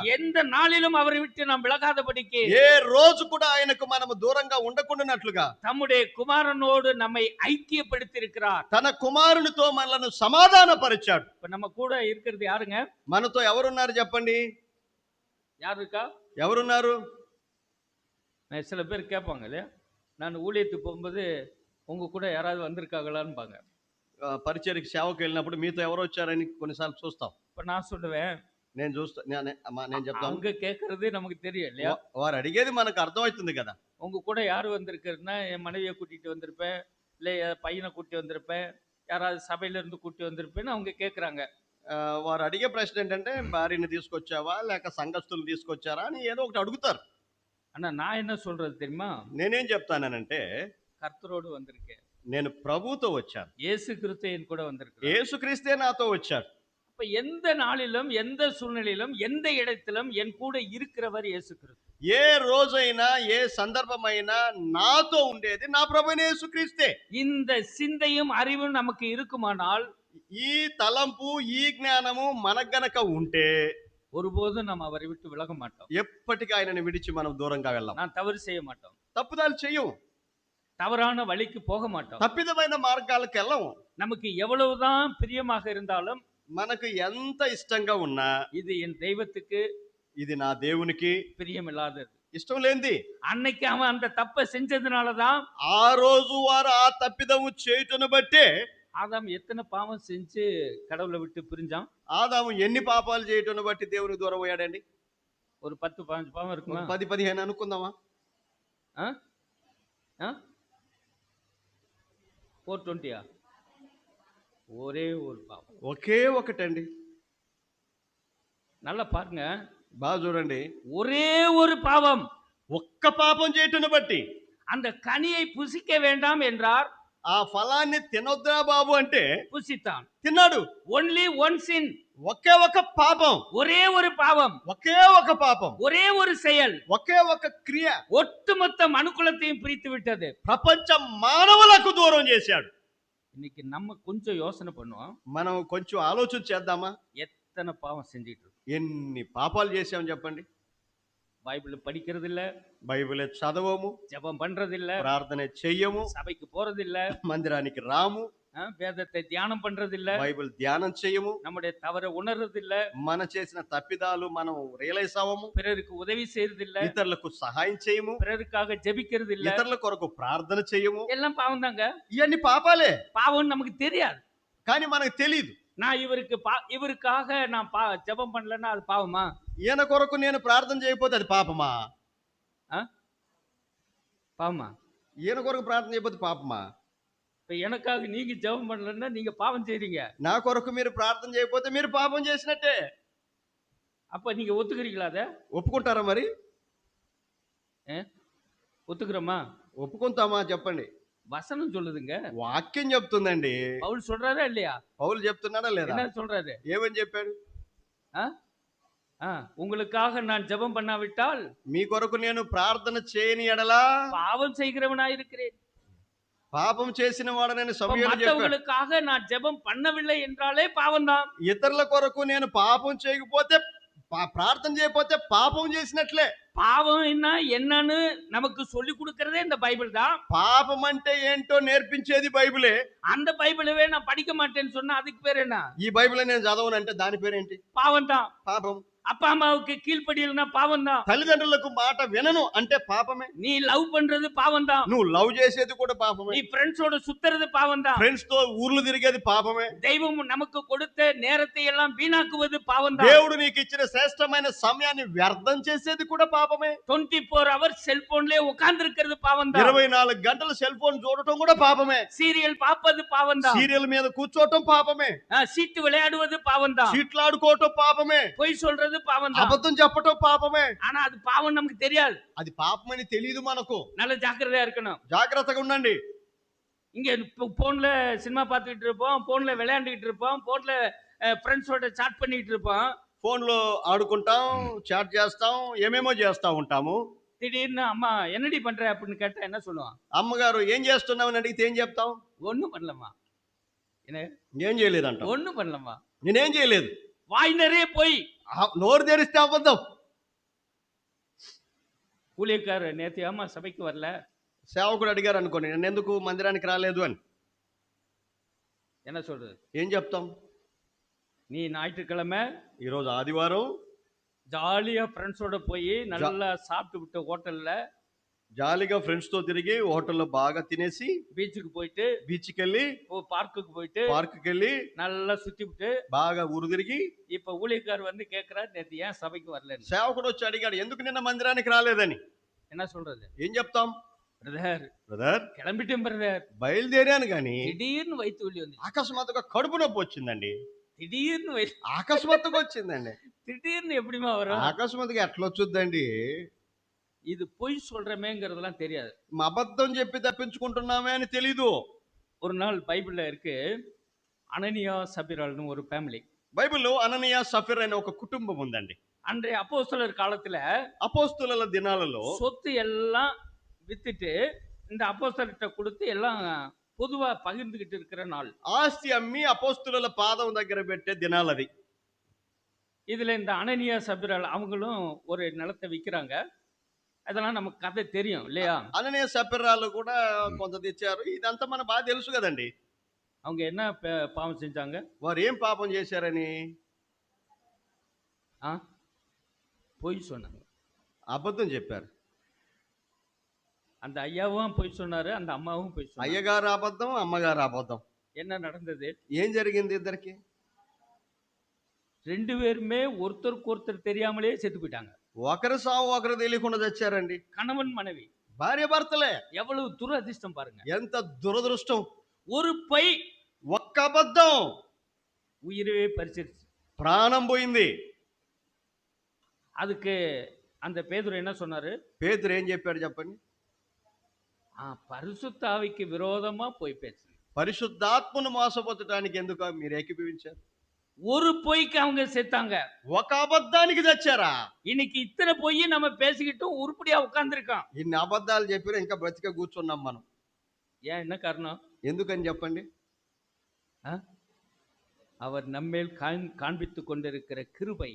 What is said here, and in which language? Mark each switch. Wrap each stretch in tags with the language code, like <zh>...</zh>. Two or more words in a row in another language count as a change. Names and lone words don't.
<ta>எந்த நாளிலும் அவரை விட்டு நாம் விலகாதபடிக்கு,</ta> <te>ఏ రోజు కూడా ఆయనకు మనము దూరంగా ఉండకుండానట్లుగా</te> <ta>தம்முடைய குமாரனோடு நம்மை ஐக்கியப்படுத்தி இருக்கிறார்.</ta> <te>తన కుమారునితో మనలను సమాధానపరిచాడు.</te> <ta>இப்ப நம்ம கூட இருக்கிறது யாருங்க?</ta> <te>మనతో ఎవరున్నారు చెప్పండి?</te> <ta>யாரு இருக்கா?</ta> <te>ఎవరున్నారు?</te> <ta>சில பேர் கேட்பாங்க இல்லையா, நான் ஊழியத்துக்கு போகும்போது உங்க கூட யாராவது வந்திருக்காங்களான்பாங்க.</ta> <te>పరిచయకి సేవకు వెళ్ళినప్పుడు మీతో ఎవరు వచ్చారని కొన్నిసార్లు చూస్తాం.</te> <ta>இப்ப நான் சொல்லுவேன்,</ta> <te>నేను చూస్తా, నేను చెప్తాను,</te> <ta>அங்க கேட்கறது நமக்கு தெரியும் இல்லையா.</ta> <te>వారు అడిగేది మనకు అర్థమవుతుంది కదా.</te> <ta>உங்க கூட யாரு வந்திருக்கிறதுனா, என் மனைவியை கூட்டிட்டு வந்திருப்பேன், இல்லை என் பையனை கூட்டி வந்திருப்பேன், யாராவது சபையில இருந்து கூட்டி வந்திருப்பேன்னு அவங்க கேட்குறாங்க.</ta> <te>వారు అడిగే ప్రశ్న ఏంటంటే, భార్యని తీసుకొచ్చావా లేక సంఘస్థులు తీసుకొచ్చారా అని ఏదో ఒకటి అడుగుతారు.</te> <ta>ஆனா நான் என்ன சொல்றது தெரியுமா?</ta> <te>నేనేం చెప్తానంటే,</te> <ta>கர்த்தரோடு வந்திருக்கேன்,</ta> <te>నేను ప్రభువుతో వచ్చాను,</te> <ta>இயேசு கிறிஸ்து என் கூட வந்திருக்கிறேன்.</ta> <te>యేసుక్రీస్తే నాతో వచ్చాడు.</te> <ta>அப்ப எந்த நாளிலும், எந்த சூழ்நிலையிலும், எந்த இடத்திலும் என் கூட இருக்கிறவர் இயேசு கிறிஸ்து.</ta> <te>ఏ రోజైనా ఏ సందర్భమైనా నాతో ఉండేది నా ప్రభువైన యేసుక్రీస్తే.</te> <ta>இந்த சிந்தையும் அறிவும் நமக்கு இருக்குமானால்,</ta> <te>ఈ తలంపు ఈ జ్ఞానము మనకు గనక ఉంటే</te> <ta>ஒருபோதும் நம்ம அவரை விட்டு விலக மாட்டோம்.</ta> <te>ఎప్పటికీ ఆయనని విడిచి మనం దూరంగా వెళ్ళాం.</te> <ta>நான் தவறு செய்ய மாட்டோம்,</ta> <te>తప్పుదాలు చెయ్యం,</te> <ta>தவறான வழிக்கு போக மாட்டோம்.</ta> <te>తప్పిదమైన మార్గాలకు వెళ్ళము.</te> <ta>நமக்கு எவ்வளவுதான் பிரியமாக இருந்தாலும்,</ta> <te>మనకు ఎంత ఇష్టంగా ఉన్నా</te> <ta>இது என் தெய்வத்துக்கு</ta> <te>ఇది నా దేవునికి</te> <ta>பிரியமில்லாதது.</ta> <te>ఇష్టం లేనిది.</te> <ta>அன்னைக்கு அவன் அந்த தப்பை செஞ்சதுனாலதான்</ta> <te>ఆ రోజు వారు ఆ తప్పిదము చేయుటను బట్టే</te> <ta>ஆதாம் எத்தனை பாவம் செஞ்சு கடவுளை விட்டு பிரிஞ்சான்?</ta> <te>ఆదాము ఎన్ని పాపాలు చేయటను బట్టి దేవునికి దూరం అయ్యాడండి?</te> <ta>ஒரு 10-15 பாவம் இருக்குமா?</ta> <te>10-15 అనుకుందామా?</te> <ta>420 ஒரே ஒரு பாவம்,</ta> <te>ఒకే ఒకటండి.</te> <ta>நல்லா பாருங்க,</ta> <te>బాగా చూడండి,</te> <ta>ஒரே ஒரு பாவம்.</ta> <te>ఒక్క పాపం చేయటను బట్టి</te> <ta>அந்த கனியை புசிக்க வேண்டாம் என்றார்,</ta> <te>ఆ ఫలాన్ని తినొద్దా బాబు అంటే</te> <ta>புசித்தான்.</ta> <te>తిన్నాడు.</te> <en>only one sin,</en> <te>ఒకే ఒక పాపం,</te> <ta>ஒரே ஒரு பாவம்,</ta> <te>ఒకే ఒక పాపం,</te> <ta>ஒரே ஒரு செயல்</ta> <te>ఒకే ఒక క్రియ</te> <ta>ஒட்டுமொத்த மனுக்குலத்தையும் பிரித்து விட்டது.</ta> <te>ప్రపంచ మానవులకు దూరం చేశాడు.</te> <ta>இன்னைக்கு நம்ம கொஞ்சம் யோசனை பண்ணுவோம்,</ta> <te>మనం కొంచెం ఆలోచన చేద్దామా?</te> <ta>எத்தனை பாவம் செஞ்சிட்டு இருக்கோம்.</ta> <te>ఎన్ని పాపాలు చేశాం చెప్పండి.</te> <ta>பைபிள் படிக்கிறது இல்ல,</ta> <te>బైబిల్ చదవము,</te> <ta>ஜெபம் பண்றது இல்ல,</ta> <te>ప్రార్థన చెయ్యము,</te> <ta>சபைக்கு போறது இல்ல,</ta> <te>మందిరానికి రాము,</te> <ta>வேதத்தை தியானம் பண்றது இல்ல,</ta> <te>బైబిల్ ధ్యానం చేయము,</te> <ta>நம்முடைய தவறை உணர்றது இல்ல,</ta> <te>మన చేసిన తప్పిదాలు మనం రియలైజ్ అవ్వము,</te> <ta>பிறருக்கு உதவி செய்யறது இல்ல,</ta> <te>ఇతరులకు సహాయం చేయము,</te> <ta>பிறருக்காக ஜெபிக்கிறது இல்ல,</ta> <te>ఇతరుల కొరకు ప్రార్థన చేయము.</te> <ta>எல்லாம் பாவம் தாங்க.</ta> <te>ఇవన్నీ పాపాలే,</te> <ta>பாவம் நமக்கு தெரியாது.</ta> <te>కానీ మనకు తెలియదు.</te> <ta>நான் இவருக்காக நான் ஜெபம் பண்ணலன்னா அது பாவமா?</ta> <te>ఈయన కొరకు నేను ప్రార్థన చేయకపోతే అది పాపమా?</te> <ta>பாவமா?</ta> <te>ఈయన కొరకు ప్రార్థన చేయకపోతే పాపమా?</te> <ta>இப்ப எனக்காக நீங்க ஜெபம் பண்ணலன்னா நீங்க பாவம் செய்றீங்க.</ta> <te>నా కొరకు మీరు ప్రార్థన చేయకపోతే మీరు పాపం చేసినట్టే.</te> <ta>அப்ப நீங்க ஒத்துக்கிறீங்களா? அத</ta> <te>ఒప్పుకుంటారా? మరి</te> <ta>ஒத்துக்கிறோமா?</ta> <te>ఒప్పుకుంటామా చెప్పండి?</te> <ta>வசனம் சொல்லுதுங்க,</ta> <te>వాక్యం చెప్తుందండి.</te> <ta>பவுல் சொல்றாரா இல்லையா?</ta> <te>పౌలు చెప్తున్నాడా లేదా?</te> <ta>என்ன சொல்றாரு?</ta> <te>ఏమని చెప్పాడు?</te> <ta>உங்களுக்காக நான் ஜெபம் பண்ணாவிட்டால்</ta> <te>మీ కొరకు నేను ప్రార్థన చేయని ఎడలా</te> <ta>பாவம் செய்கிறவனாய் இருக்கிறேன்.</ta> <te>పాపం చేసిన వాడనని సమయంలో చెప్పాడు.</te> <ta>மற்றவங்களுக்காக நான் ஜெபம் பண்ணவில்லை என்றாலே பாவம் தான்.</ta> <te>ఇతరుల కొరకు నేను పాపం చేయకపోతే, ప్రార్థన చేయకపోతే పాపం చేసినట్లే.</te> <ta>பாவம் என்னன்னு நமக்கு சொல்லி கொடுக்கறதே இந்த பைபிள் தான்.</ta> <te>పాపం అంటే ఏంటో నేర్పించేది బైబిలే.</te> <ta>அந்த பைபிளவே நான் படிக்க மாட்டேன்னு சொன்னா அதுக்கு பேர் என்ன?</ta> <te>ఈ బైబిల్ నేను చదవను అంటే దాని పేరేంటి?</te> <ta>பாவம் தான்.</ta> <te>పాపం.</te> <ta>அப்பா அம்மாவுக்கு கீழ்ப்படியலன்னா பாவம் தான்.</ta> <te>తల్లిదండ్రులకు మాట వినను అంటే పాపమే.</te> <ta>நீ లవ్ பண்றது பாவம் தான்.</ta> <te>నువ్వు లవ్ చేసేది కూడా పాపమే.</te> <ta>நீ ఫ్రెండ్ஸோட சுத்துறது பாவம் தான்.</ta> <te>ఫ్రెండ్స్ తో ఊర్లు తిరిగేది పాపమే.</te> <ta>தெய்வம் நமக்கு கொடுத்த நேரத்தை எல்லாம் வீணாக்குவது பாவம் தான்.</ta> <te>దేవుడు నీకు ఇచ్చిన శ్రేష్టమైన సమయాన్ని వ్యర్థం చేసేది కూడా పాపమే.</te> <ta>24 hours செல்போன்லயே உட்கார்ந்து இருக்கிறது பாவம் தான்.</ta> <te>24 గంటలు సెల్ ఫోన్ చూడటం కూడా పాపమే.</te> <ta>சீரியல் பார்ப்பது பாவம் தான்.</ta> <te>సీరియల్ మీద కూర్చోవటం పాపమే.</te> <ta>சீட்டு விளையாடுவது பாவம் தான்.</ta> <te>చీట్లాడుకోవటం పాపమే.</te> <ta>பொய் சொல்றது சொல்றது பாவம் தான்.</ta> <te>అబద్ధం చెప్పటం పాపమే.</te> <ta>ஆனா அது பாவம் நமக்கு தெரியாது.</ta> <te>అది పాపమని తెలియదు మనకు.</te> <ta>நல்ல ஜாக்கிரதையா இருக்கணும்.</ta> <te>జాగ్రత్తగా ఉండండి.</te> <ta>இங்க போன்ல சினிமா பார்த்துக்கிட்டு இருப்போம், போன்ல விளையாண்டுகிட்டு இருப்போம், போன்ல ஃப்ரெண்ட்ஸோட சாட் பண்ணிட்டு இருப்போம்.</ta> <te>ఫోన్లో ఆడుకుంటాం, చాట్ చేస్తాం, ఏమేమో చేస్తా ఉంటాము.</te> <ta>திடீர்னு అమ్మా என்னடி பண்ற அப்படின்னு கேட்டா என்ன சொல்லுவான்?</ta> <te>అమ్మగారు ఏం చేస్తున్నామని అడిగితే ఏం చెప్తాం?</te> <ta>ஒண்ணும் பண்ணலம்மா. என்ன?</ta> <te>ఏం చేయలేదంట.</te> <ta>ஒண்ணும் பண்ணலம்மா.</ta> <te>నేనేం చేయలేదు.</te> <ta>வாய் நிறைய போய்.</ta> <te>నోరు తెరిస్తే అబద్ధం.</te> <ta>ஊழியக்காரர் நேத்து ஏமா சபைக்கு வரல?</ta> <te>సేవకుడు అడిగారు అనుకోండి, నన్ను ఎందుకు మందిరానికి రాలేదు అని.</te> <ta>என்ன சொல்றது?</ta> <te>ఏం చెప్తాం?</te> <ta>நீ ஞாயிற்றுக்கிழமை</ta> <te>ఈరోజు ఆదివారం</te> <ta>ஜாலியா ஃப்ரெண்ட்ஸோட போய் நல்லா சாப்பிட்டு விட்டு ஹோட்டல்ல</ta> <te>జాలీగా ఫ్రెండ్స్ తో తిరిగి హోటల్లో బాగా తినేసి</te> <ta>பீச்சுக்கு போயிட்டு</ta> <te>బీచ్కి వెళ్ళి</te> <ta>பார்க்குக்கு போயிட்டு</ta> <te>పార్క్కి వెళ్ళి</te> <ta>நல்லா சுத்தி விட்டு</ta> <te>బాగా ఊరు తిరిగి</te> <ta>இப்ப ஊழியக்காரர் வந்து கேக்குறாரு நேத்து ஏன் சபைக்கு வரலன்னு.</ta> <te>సేవకుడు వచ్చి అడిగాడు ఎందుకు నిన్న మందిరానికి రాలేదని.</te> <ta>என்ன சொல்றது?</ta> <te>ఏం చెప్తాం? బ్రదర్</te> <ta>கிளம்பிட்டேன் பிரதர்,</ta> <te>బయలుదేరాను కానీ</te> <ta>திடீர்னு வயிற்று வலி வந்து,</ta> <te>అకస్మాత్తుగా కడుపు నొప్పి వచ్చిందండి.</te> <ta>திடீர்னு</ta> <te>అకస్మాత్తుగా వచ్చిందండి.</te> <ta>திடீர்னு எப்படிமா வரும்?</ta> <te>అకస్మాత్తుగా ఎట్లా వచ్చుద్దండి?</te> <ta>இது பொய் சொல்றமேங்கிறதெல்லாம் தெரியாது.</ta> <te>అబద్ధం చెప్పి తప్పించుకుంటున్నామే అని తెలీదు.</te> <ta>ஒரு நாள் பைபிள்ல இருக்கு, அனனியா சபிரால்னு ஒரு ஃபேமிலி.</ta> <te>బైబిల్లో అననీయ సఫీర్ అనే ఒక కుటుంబం ఉందండి.</te> <ta>அன்றைய அப்போஸ்தலர் காலத்துல</ta> <te>అపోస్తుల దినాలలో</te> <ta>சொத்து எல்லாம் வித்துட்டு இந்த அப்போஸ்தலர்கிட்ட கொடுத்து எல்லாம் பொதுவா பகிர்ந்துகிட்டு இருக்கிற நாள்.</ta> <te>ఆస్తి అమ్మి అపోస్తుల పాదం దగ్గర పెట్టే దినాలది.</te> <ta>இதுல இந்த அனனியா சபிரால் அவங்களும் ஒரு நிலத்தை விற்கிறாங்க. அதெல்லாம் நமக்கு கதை தெரியும் இல்லையா?</ta> <te>అననీయ సఫీరాలు కూడా కొంత తెచ్చారు. ఇదంతా మన బాగా తెలుసు కదండి.</te> <ta>அவங்க என்ன பாவம் செஞ்சாங்க?</ta> <te>వారు ఏం పాపం చేశారని?</te> <ta>பொய் சொன்னாங்க,</ta> <te>అబద్ధం చెప్పారు.</te> <ta>அந்த ஐயாவும் பொய் சொன்னாரு, அந்த அம்மாவும் பொய் சொன்னாங்க.</ta> <te>అయ్యగారు అబద్ధం, అమ్మగారు అబద్ధం.</te> <ta>என்ன நடந்தது?</ta> <te>ఏం జరిగింది ఇద్దరికి?</te> <ta>ரெண்டு பேருமே ஒருத்தருக்கு ஒருத்தர் தெரியாமலே செத்து போயிட்டாங்க.</ta> <te>ఒకరి సావు ఒకరు తెలియకుండా చచ్చారండి.</te> <ta>கணவன் மனைவி,</ta> <te>భార్య భర్తలే.</te> <ta>எவ்வளவு துரதிர்ஷ்டம் பாருங்க.</ta> <te>ఎంత దురదృష్టం.</te> <ta>ஒரு பொய்</ta> <te>ఒక్క అబద్ధం</te> <ta>உயிரவே பறிச்சிருச்சு.</ta> <te>ప్రాణం పోయింది.</te> <ta>அதுக்கு அந்த பேதுரு என்ன சொன்னாரு?</ta> <te>పేతురు ఏం చెప్పాడు చెప్పండి?</te> <ta>பரிசுத்த ஆவிக்கு விரோதமா போய் பேசு.</ta> <te>పరిశుద్ధాత్మను మోసపోతడానికి ఎందుకు మీరు ఏకీభవించారు?</te> <ta>ஒரு பொய்க்கு அவங்க செத்தாங்க.</ta> <te>ఒక అబద్ధానికి చచ్చారా?</te> <ta>இன்னைக்கு இத்தனை பொய் நம்ம பேசிக்கிட்டும் உருப்படியா உட்கார்ந்துருக்கோம்.</ta> <te>ఇన్ని అబద్ధాలు చెప్పినా ఇంకా బ్రతిక కూర్చున్నాం మనం.</te> <ta>ஏன், என்ன காரணம்?</ta> <te>ఎందుకని చెప్పండి?</te> <ta>அவர் நம்மேல் காண்பித்துக் கொண்டிருக்கிற கிருபை,</ta>